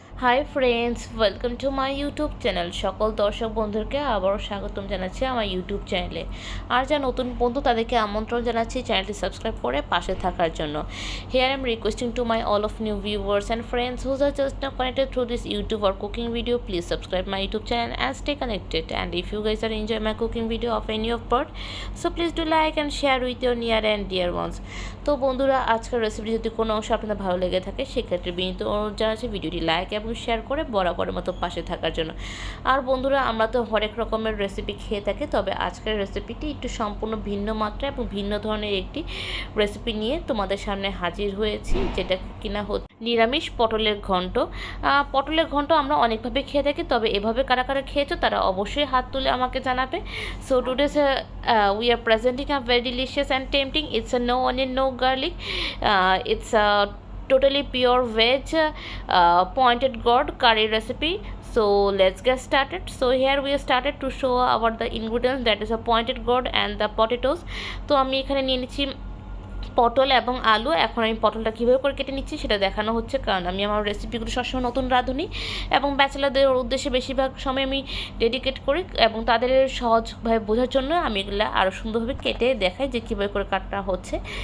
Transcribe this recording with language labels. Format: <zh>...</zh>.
<en>Hi friends, welcome to my YouTube channel.</en> <bn>সকল দর্শক বন্ধুকে আবারও স্বাগতম জানাচ্ছি আমার ইউটিউব চ্যানেলে। আর যা নতুন বন্ধু তাদেরকে আমন্ত্রণ জানাচ্ছি চ্যানেলটি সাবস্ক্রাইব করে পাশে থাকার জন্য।</bn> <en>Here I am requesting to my all of new viewers and friends whose are just now connected through this YouTube or cooking video. Please subscribe my YouTube channel and stay connected. And if you guys are enjoy my cooking video of any of part, so please do like and share with your near and dear ones.</en> <bn>তো বন্ধুরা, আজকের recipe যদি কোনো অংশ আপনাদের ভালো লেগে থাকে সেক্ষেত্রে বিনীত অনুরোধ জানাচ্ছি ভিডিওটি লাইক এবং শেয়ার করে বরাবরের মতো পাশে থাকার জন্য। আর বন্ধুরা, আমরা তো হরেক রকমের রেসিপি খেয়ে থাকি, তবে আজকের রেসিপিটি একটু সম্পূর্ণ ভিন্ন মাত্রা এবং ভিন্ন ধরনের একটি রেসিপি নিয়ে তোমাদের সামনে হাজির হয়েছি, যেটা কিনা নিরামিষ পটলের ঘন্ট। পটলের ঘন্ট আমরা অনেকভাবে খেয়ে থাকি, তবে এভাবে কারা কারা খেয়েছো তারা অবশ্যই হাত তুলে আমাকে জানাবে।</bn> <en>So today's we are presenting a very delicious and tempting. It's a no onion, no garlic. It's a totally pure veg pointed gourd curry recipe. So let's get started. So here we started to show our the ingredients, that is a pointed gourd and the potatoes.</en> <bn>তো আমি এখানে নিয়ে নিচ্ছি পটল এবং আলু। এখন আমি পটলটা কীভাবে করে কেটে নিচ্ছি সেটা দেখানো হচ্ছে, কারণ আমি আমার রেসিপিগুলো সবসময় নতুন রাঁধুনি এবং ব্যাচেলারদের উদ্দেশ্যে বেশিরভাগ সময় আমি ডেডিকেট করি, এবং তাদের সহজভাবে বোঝার জন্য আমি এগুলো আরও সুন্দরভাবে কেটে দেখাই যে কীভাবে করে কাটা হচ্ছে।</bn>